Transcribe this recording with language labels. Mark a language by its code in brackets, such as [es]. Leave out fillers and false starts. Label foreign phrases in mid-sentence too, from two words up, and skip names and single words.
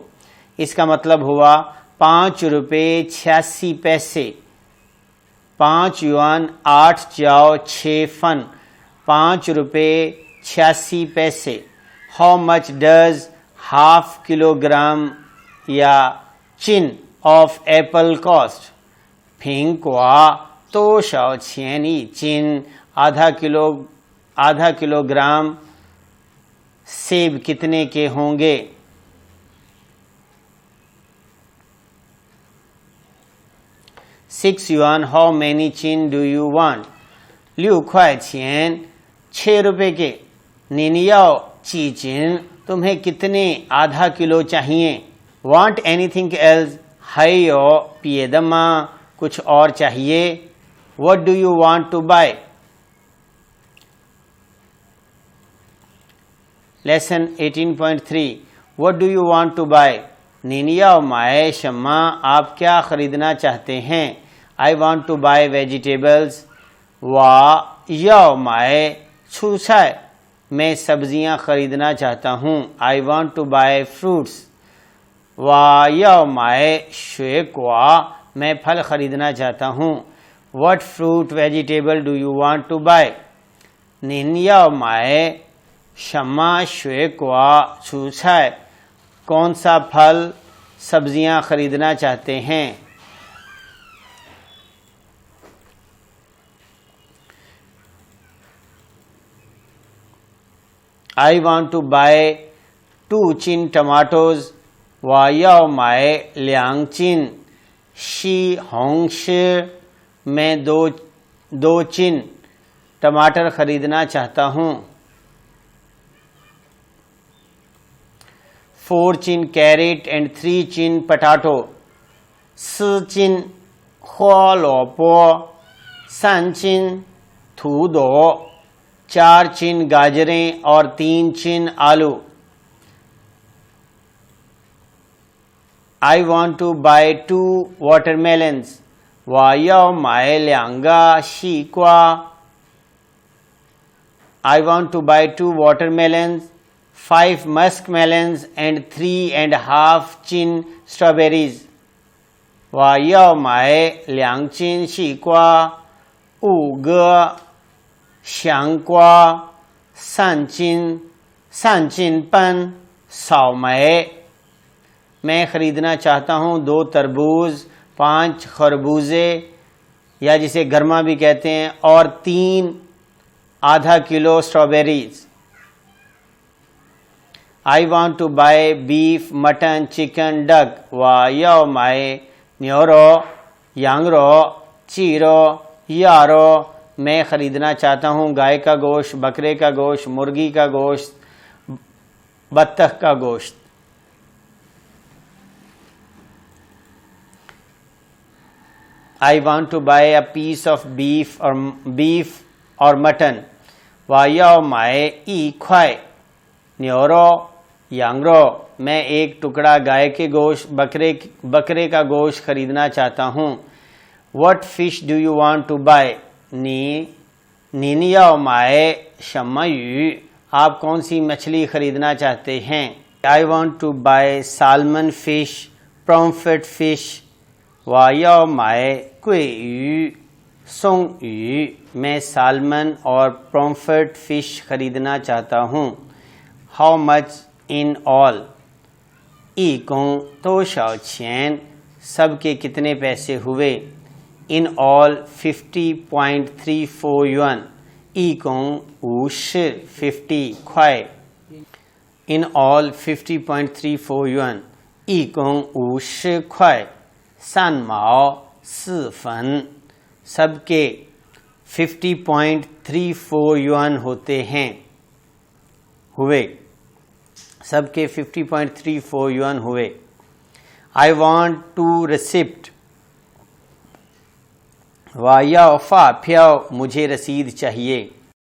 [hi] इसका मतलब हुआ 5 रुपए 86 पैसे। 5 yuan 8 च्याओ 6 फन, 5 रुपए 86 पैसे। [en] How much does half kilogram or chin of apple cost? [zh] 苹果多少钱一斤? [hi] आधा किलोग्राम सेब कितने के होंगे? [en] 6 yuan how many chin do you want? [hi] 6 块钱 6 रुपए के। [zh] 您要几斤? [hi] तुम्हें कितने आधा किलो चाहिए? [en] Want anything else? [zh] 还有别的吗? [hi] कुछ और चाहिए? [en] What do you want to buy? Lesson 18.3 What do you want to buy? [zh] 您要买什么? [hi] आप क्या खरीदना चाहते हैं? [en] I want to buy vegetables. [zh] 我要买蔬菜 [hi] मैं सब्जियां खरीदना चाहता हूँ। [en] I want to buy fruits. [zh] 我要买水果 [hi] मैं फल खरीदना चाहता हूँ। [en] What fruit vegetable do you want to buy? [zh] 您要买什么水果蔬菜 [hi] कौन सा फल सब्जियां खरीदना चाहते हैं? [en] I want to buy 2 chin tomatoes. [zh] 我要买2斤西红柿 [hi] मैं दो चिन टमाटर खरीदना चाहता हूँ। [en] 4 chin carrot and 3 chin potato. [zh] 4 chin 胡萝卜 3 chin 土豆 [hi] 4 chin गाजरें और 3 chin आलू। [en] I want to buy 2 watermelons. [zh] 我要买2个西瓜。 [en] I want to buy 2 watermelons, 5 muskmelons and 3.5 chin strawberries. [zh] 我要买2斤西瓜，5个香瓜，3斤半草莓। [hi] मैं खरीदना चाहता हूँ 2 तरबूज, 5 खरबूजे या जिसे गर्मा भी कहते हैं, और 3 आधा किलो स्ट्रॉबेरीज। [en] I want to buy beef, mutton, chicken, duck. [zh] 我要买牛肉、羊肉、鸡肉、鸭肉。 [hi] मैं खरीदना चाहता हूँ गाय का गोश्त, बकरे का गोश्त, मुर्गी का गोश्त, बत्तख का गोश्त। [en] I want to buy a piece of beef or mutton. [zh] 我要买一块牛肉、羊肉。 [hi] मैं एक टुकड़ा गाय के गोश्त, बकरे का गोश्त खरीदना चाहता हूँ। [en] What fish do you want to buy? [zh] 您要买什么鱼? [hi] आप कौन सी मछली खरीदना चाहते हैं? [en] I want to buy salmon fish, profit fish [zh] 我要买桂鱼松鱼 [hi] मैं सालमन और [en] pomfret fish [hi] खरीदना चाहता हूँ [en] How much in all [zh] 一共多少钱 [hi] सबके कितने पैसे हुए [en] In all 50.34 yuan [zh] 一共50 块 [en] In all 50.34 yuan [zh] 一共50块3毛4分 [hi] सबके 50.34 yuan होते हैं हुए सबके 50.34 yuan हुए [en] I want to receipt [zh] 我要发票 [hi] मुझे रसीद चाहिए